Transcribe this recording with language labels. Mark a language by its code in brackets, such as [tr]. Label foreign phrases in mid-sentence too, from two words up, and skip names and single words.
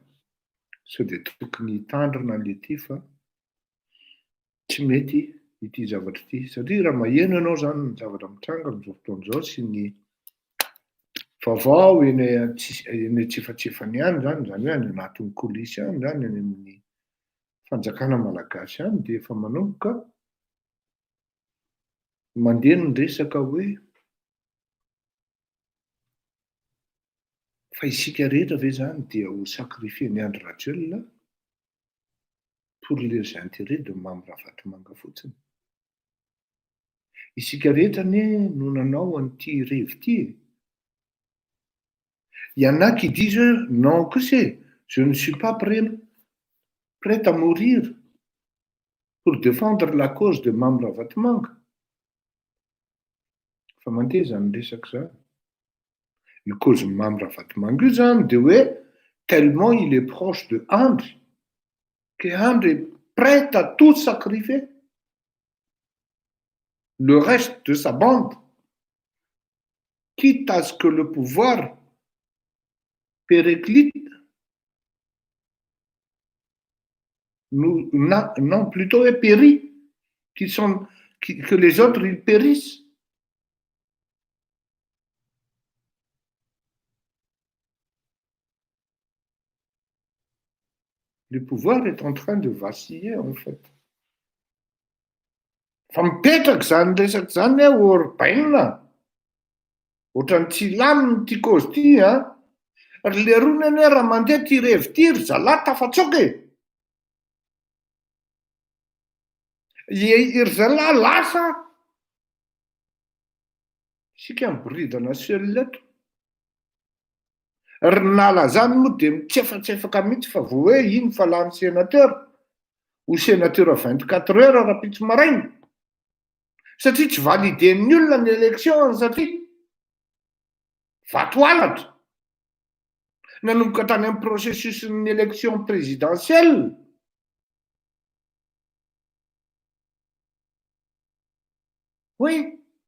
[mg] Sao de tokony hitandrina an'ity fa tsy mety ity zavatra ity satria raha maheno ianao zany ny zavatra mitranga amin'izao fotoan'izao sy ny vaovao eny antsefatsefany ihany zany hoe any anatin'ny kolisy any zany any amin'ny fanjakana malagasy any de efa manomboka mandeha ny resaka hoe fa isika rehetra ve zany dia ho sacrifier ny Andry Rajoelina [fr] pour les intérêts de Mambravatomanga [mg] fotsiny. Isika rehetra anie no nanao an'ity revy ity. [fr] Il y en a qui disent non que c'est, je ne suis pas prêt à mourir pour défendre la cause de Mambravatomanga. [mg] Fa mandeha zany resaka zany. [fr] Le cause de Mambravatomanga [mg] io zany de hoe [fr] tellement il est proche de Andry que Andry est prêt à tout sacrifier. Le reste de sa bande, quitte à ce que le pouvoir périclite, non, plutôt est péri, que les autres ils périssent. Le pouvoir est en train de vaciller en fait. [mg] Fa mipetraka zany resaka zany Orbaina. Ohatrany tsy laminy ty cause ty a. Ry Leroy anie raha mandeha ty revy ty ry zalahy tafatsoky. Ry zalahy lasa sika miboridana seul eto. Ry nala zany moa de mitsefatsefaka mihitsy fa vao hoe iny fa lany [fr] sénateur ou sénateur à 24 heures [mg] raha-pitsy maraina. Satria tsy validen'ny olona ny élection satria vato alatra. Nanomboka tany amin'ny processus ny [fr] élection présidentielle. Oui.